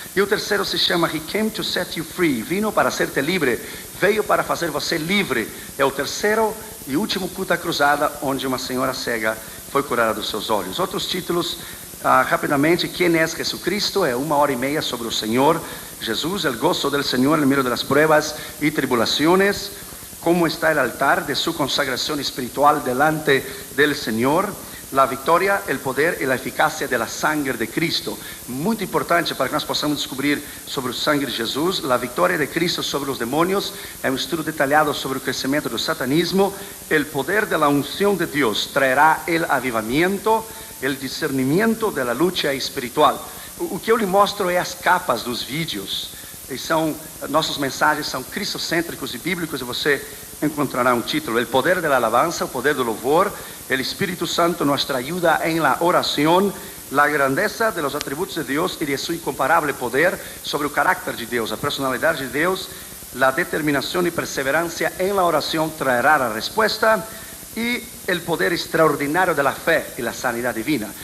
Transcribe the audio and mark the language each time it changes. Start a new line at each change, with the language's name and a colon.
Portuguese: E o terceiro se chama
English: He Came to Set You Free.
Spanish: Vino para
Portuguese: ser-te livre, veio para fazer você livre. É o terceiro e último culto da cruzada, onde uma senhora cega foi curada dos seus olhos. Outros títulos, rapidamente: Quem é Jesucristo? É 1h30 sobre o Senhor Jesus.
Spanish: El gozo del Señor en medio de las pruebas y tribulaciones. Cómo está el altar de su consagración espiritual delante del Señor. La victoria, el poder y la eficacia de la sangre de Cristo.
Portuguese: Muito importante para que nós possamos descobrir sobre o sangue de Jesus.
Spanish: La victoria de Cristo
Portuguese: sobre os demônios. É um estudo detalhado sobre o crescimento do satanismo.
Spanish: El poder de la unción de Dios traerá el avivamiento, el discernimiento de la lucha espiritual.
Portuguese: O que eu lhe mostro é as capas dos vídeos. Nossas mensagens são cristocêntricos e bíblicos, e você encontrará um título:
Spanish: El poder de la alabanza,
Portuguese: o poder do louvor, el Espírito Santo,
Spanish: nuestra ayuda en la oración, la grandeza de los atributos de Dios y de su incomparable poder,
Portuguese: sobre o carácter de Deus, a personalidade de Deus,
Spanish: la determinación y perseverancia en la oración traerá la respuesta,
Portuguese: e o poder extraordinário da fé e a sanidade divina.